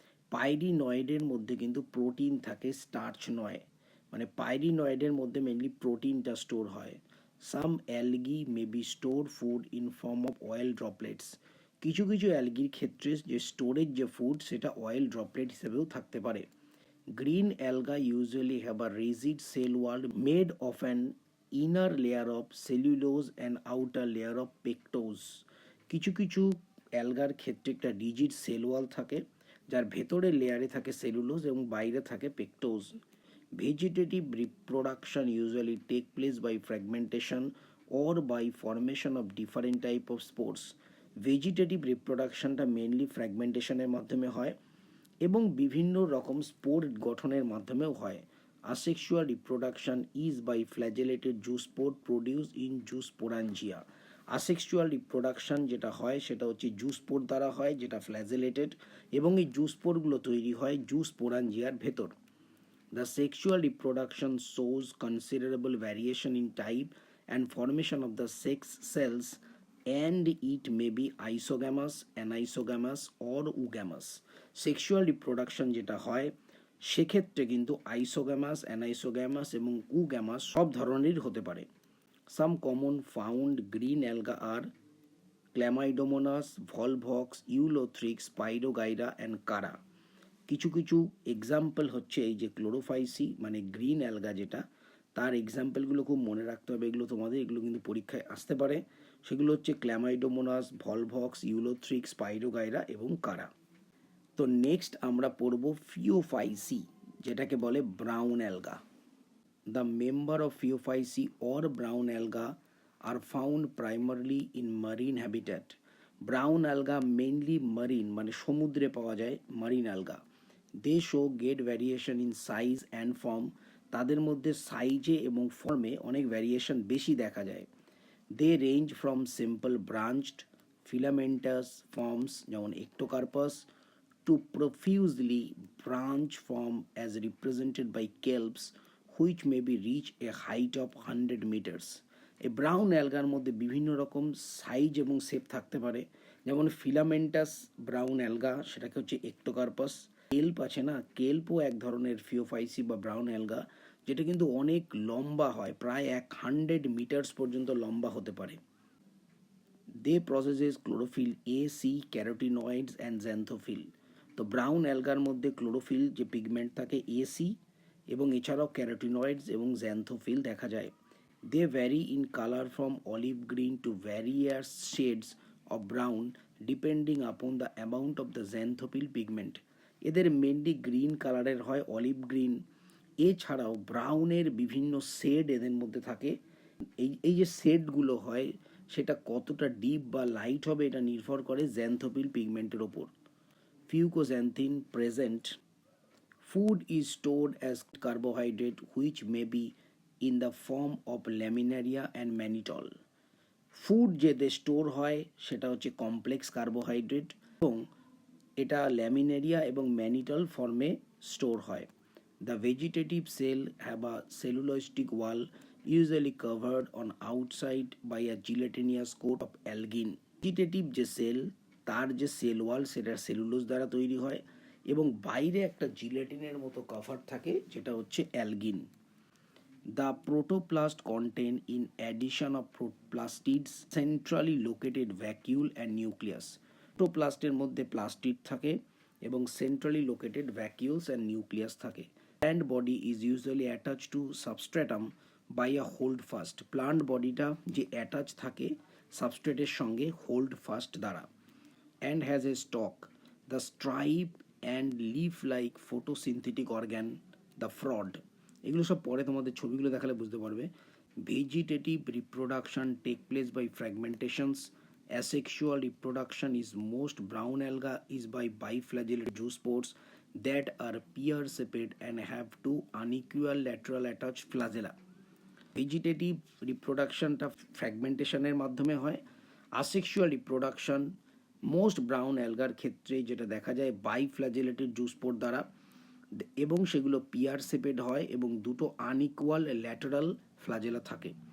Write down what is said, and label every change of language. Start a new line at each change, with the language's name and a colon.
Bangla: পাইরিনয়েডের মধ্যে কিন্তু প্রোটিন থাকে, স্টার্চ নয়। মানে পাইরিনয়েডের মধ্যে মেনলি প্রোটিনটা স্টোর হয়।
English: Some algae may be store food in form of oil droplets.
Bangla: কিছু কিছু অ্যালগির ক্ষেত্রে যে স্টোরেজ যে ফুড সেটা অয়েল ড্রপলেট হিসেবেও থাকতে পারে।
English: Green algae usually have a rigid cell wall made of an inner layer of cellulose and outer layer of pectose.
Bangla: কিছু কিছু অ্যালগার ক্ষেত্রে একটা রিজিড সেল ওয়াল থাকে, যার ভেতরের লেয়ারে থাকে সেলুলোজ এবং বাইরে থাকে পেকটোজ।
English: Vegetative reproduction usually take place by fragmentation or by formation of different type of spores.
Bangla: Vegetative রিপ্রোডাকশনটা mainly ফ্র্যাগমেন্টেশনের মাধ্যমে হয় এবং বিভিন্ন রকম স্পোর গঠনের মাধ্যমেও হয়।
English: Asexual reproduction is by flagellated zoospore produce in zoosporangia.
Bangla: Asexual reproduction যেটা হয় সেটা হচ্ছে জুস্পোর দ্বারা হয়, যেটা ফ্ল্যাজেলেটেড, এবং এই জুস্পোরগুলো তৈরি হয় জুস্পোরাঞ্জিয়ার ভেতর।
English: The sexual reproduction shows considerable variation in type and formation of the sex cells, and it may be isogamous, anisogamous or oogamous.
Bangla: Sexual reproduction যেটা হয় সেক্ষেত্রে কিন্তু আইসোগ্যামাস, অ্যানাইসোগ্যামাস এবং উগ্যামাস সব ধরনেরই হতে পারে।
English: Some common found green alga are chlamydomonas, volvox, ulothrix, spirogyra and chara.
Bangla: কিছু কিছু এক্সাম্পল হচ্ছে এই যে ক্লোরোফাইসি মানে গ্রিন অ্যালগা যেটা, তার এক্সাম্পলগুলো খুব মনে রাখতে হবে। এগুলো কিন্তু পরীক্ষায় আসতে পারে। সেগুলো হচ্ছে ক্ল্যামাইডোমোনাস, ভলভক্স, ইউলোথ্রিক্স, স্পাইরোগাইরা এবং কারা। তো নেক্সট আমরা পড়ব ফিওফাইসি, যেটাকে বলে brown অ্যালগা।
English: The member of phaeophyceae or brown alga are found primarily in marine habitat.
Bangla: Brown অ্যালগা mainly Marin মানে সমুদ্রে পাওয়া যায় Marin অ্যালগা।
English: They show great variation in size and form.
Bangla: তাদের মধ্যে সাইজে এবং ফর্মে অনেক ভ্যারিয়েশন বেশি দেখা যায়।
English: They range from simple branched filamentous forms যেমন ectocarpus to profusely branch form as represented by kelps which may be reach a height of 100 meters.
Bangla: এই ব্রাউন অ্যালগার মধ্যে বিভিন্ন রকম সাইজ এবং শেপ থাকতে পারে, যেমন ফিলামেন্টাস ব্রাউন অ্যালগা, সেটাকে হচ্ছে এক্টোকার্পাস। কেল্প আছে না, কেল্পও এক ধরনের ফিওফাইসি বা ব্রাউন অ্যালগা, যেটা কিন্তু অনেক লম্বা হয়, প্রায় 100 মিটার্স পর্যন্ত লম্বা হতে পারে।
English: They possess chlorophyll a, c, carotenoids and xanthophyll.
Bangla: তো ব্রাউন অ্যালগার মধ্যে ক্লোরোফিল যে পিগমেন্ট থাকে এসি, এবং এছাড়াও ক্যারোটিনয়েডস এবং জ্যান্থোফিল দেখা যায়।
English: They vary in colour from olive green to various shades of brown depending upon the amount of the xanthophyll pigment.
Bangla: এদের মেনলি গ্রিন কালারের হয়, অলিভ গ্রিন। এছাড়াও ব্রাউনের বিভিন্ন শেড এদের মধ্যে থাকে। এই যে শেডগুলো হয় সেটা কতটা ডিপ বা লাইট হবে এটা নির্ভর করে জ্যান্থোফিল পিগমেন্টের ওপর।
English: Fucoxanthin present. Food is stored as carbohydrate which may be in the form of laminaria and mannitol.
Bangla: Food যেতে স্টোর হয় সেটা হচ্ছে কমপ্লেক্স কার্বোহাইড্রেট, এবং এটা ল্যামিনেরিয়া এবং ম্যানিটল ফর্মে স্টোর হয়।
English: The vegetative cell have a cellulosic wall usually covered on outside by a gelatinous coat of algin.
Bangla: Vegetative যে সেল, তার যে সেল ওয়াল সেটা সেলুলোজ দ্বারা তৈরি হয়, এবং বাইরে একটা জিলেটিনের মতো কভার থাকে যেটা হচ্ছে অ্যালগিন।
English: The protoplast contain, in addition of plastids, centrally located vacuole and nucleus.
Bangla: প্রোটোপ্লাস্টের মধ্যে প্লাস্টিড থাকে এবং centrally located vacuoles and nucleus থাকে।
English: Plant body is usually attach to substratum by a hold fast.
Bangla: Plant বডিটা যে অ্যাটাচ থাকে সাবস্ট্রেটের সঙ্গে হোল্ড ফাস্ট দ্বারা।
English: And has a stalk, the stipe and leaf like photosynthetic organ, the frond.
Bangla: এগুলো সব পরে তোমাদের ছবিগুলো দেখালে বুঝতে পারবে।
English: Vegetative reproduction take place by fragmentations. Asexual reproduction is most brown alga is by biflagellate zoospores that are pear-shaped and have two unequal lateral attached flagella.
Bangla: Vegetative রিপ্রোডাকশনটা ফ্র্যাগমেন্টেশনের মাধ্যমে হয়। আসেক্সুয়াল রিপ্রোডাকশন মোস্ট ব্রাউন অ্যালগার ক্ষেত্রে যেটা দেখা যায় বাইফ্ল্যাজেলেটেড জুস্পোর দ্বারা, এবং সেগুলো peer shaped হয় এবং দুটো আনইকুয়াল ল্যাটারাল ফ্ল্যাজেলা থাকে।